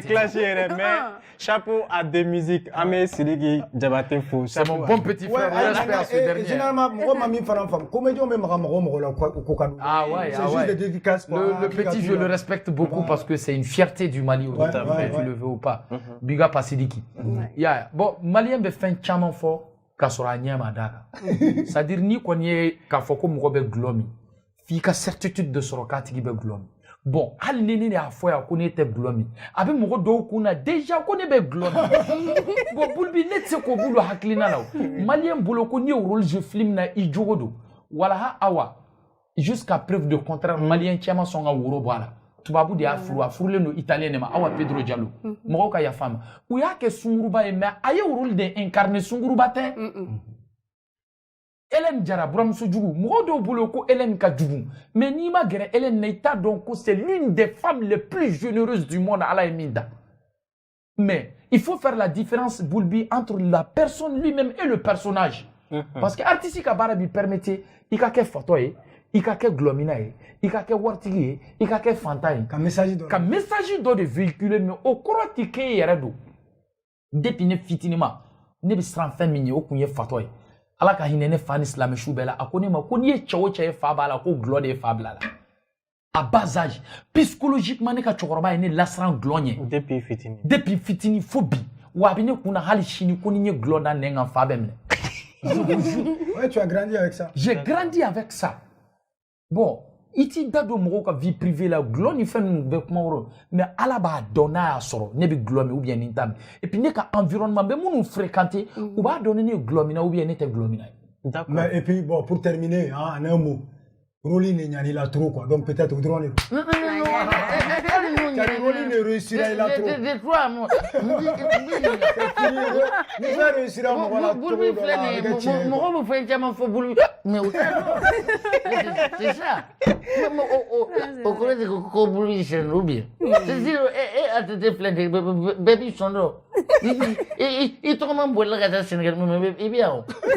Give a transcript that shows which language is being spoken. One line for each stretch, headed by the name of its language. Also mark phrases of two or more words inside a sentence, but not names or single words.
French: clash yɛrɛ mais chapeau à des musiques
Bambara: an bɛ
French: Sidiki Jabate fo. C'est mon bon petit frère respect à ce dernier.
Bambara: Généralement mɔgɔ ma min fana faamu comédien bɛ maga mɔgɔ la ko ka don.
French: Ah ouais. C'est juste des dédicaces quoi. Le petit je le respecte beaucoup parce que c'est une fierté du Mali tu le veux ou pas.
English: Big up à Sidiki. Yeah.
Bambara: Bon malien bɛ fɛn caman fɔ k'a sɔrɔ a ɲɛ ma d'a kan
French: c'est à dire
Bambara: ni kɔni ye k'a fɔ ko mɔgɔ bɛ gulɔ min f'i ka certitude de sɔrɔ k'a tigi bɛ gulɔ min bon hali ni ne y'a fɔ yan ko ne tɛ gulɔ min a bɛ mɔgɔ dɔw kun na déjà ko ne bɛ gulɔ min bon Bulbi ne tɛ se k'o bolo hakilina la o maliyɛn bolo ko n'i ye
French: rôle jouer
Bambara: film na i jogo don walaha awa
French: jusqu'à preuve de contraire
Bambara: maliyɛn cɛman sɔn ka woro bɔ a la tubabu de y'a furu a furulen don italien de ma awa Pedro Diallo mɔgɔw ka yafa ma u y'a kɛ sunguruba ye mais a ye rôle de incarner sunguruba tɛ Hélène Diarra buramuso jugu mɔgɔ dɔw bolo ko Hélène ka jugu mais n'i ma gɛrɛ Hélène na i t'a dɔn ko
French: c'est l'une des femmes les plus généreuses du monde
Bambara: ala ye min da
French: mais il faut faire la différence
Bambara: Bulbi
French: entre la personne lui-même et le personnage parce que
Bambara: artiste ka baara b'i permettre i ka kɛ fatɔ ye i ka kɛ gulɔmina ye i ka kɛ waritigi ye i ka kɛ fantan ye ka message dɔ de véhiculer mais o kɔrɔ tɛ k'e yɛrɛ don depuis ne fitinima ne bɛ siran fɛn min ye o kun ye fatɔ ye ala ka hinɛ ne fa ni silamɛsu bɛɛ la a ko ne ma ko n'i ye cɛ o cɛ ye fa b'a la ko gulɔ de ye fa bila la
French: à bas âge psychologiquement
Bambara: ne ka cɛkɔrɔba ye ne lasiran gulɔ ɲɛ depuis fitini fo bi wa a bɛ ne kun na hali sini ko ni n ye gulɔ da nɛn kan fa bɛ minɛ
French: ouais, tu as grandi avec ça. J'ai grandi avec ça. Bon,
Bambara: i t'i da don mɔgɔw ka
French: vie privée
Bambara: la gulɔ ni fɛn ninnu bɛɛ kuma wɔrɔ mais ala b'a dɔn n'a y'a sɔrɔ ne bɛ gulɔ min
French: ou bien
Bambara: ni n t'a min
French: et puis
Bambara: ne ka environnement bɛ minnu fréquenter u b'a dɔn ne ye gulɔ min na
French: ou bien
Bambara: ne tɛ gulɔ min na ye.
French: D'accord. Mais et puis bon pour terminer hein, en un mot rôle
Bambara: ne ɲani la
French: trop quoi donc peut-être
Bambara: o dɔrɔn de don.
French: Rôle ne réussira la trop. Je crois moi.
Bambara: Ni fɛn réussira mɔgɔ la trop dɔ la a bɛ kɛ tiɲɛ ye. Mɔgɔ bɛ fɛn caman fɔ Bulbi mais o t'a dɔn
French: c'est ça
Bambara: o kɔrɔ de ko Bulbi sɛnɛ
French: ou bien c'est dire
Bambara: ATT filɛ de bɛɛ b'i sɔn dɔrɔn i tɔgɔma bolila ka taa Sénégal mais i bɛ yan o.